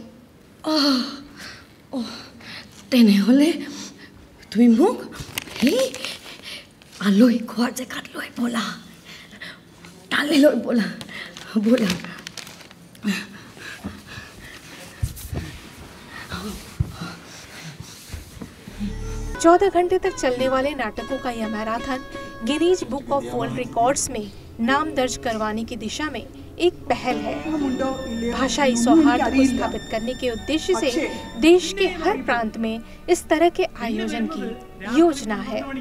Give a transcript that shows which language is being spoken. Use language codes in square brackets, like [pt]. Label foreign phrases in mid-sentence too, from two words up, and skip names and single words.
[as] তেনেহ'লে তুমি মোক সেই আলহী খোৱাৰ জেগাত লৈ ব'লা, তালৈ লৈ ব'লা, ব'লা। [hi] 14 घंटे तक चलने वाले नाटकों का यह मैराथन गिनीज बुक ऑफ वर्ल्ड रिकॉर्ड्स में नाम दर्ज करवाने की दिशा में एक पहल है। भाषाई सौहार्द को स्थापित करने के उद्देश्य से देश के हर प्रांत में इस तरह के आयोजन की योजना है।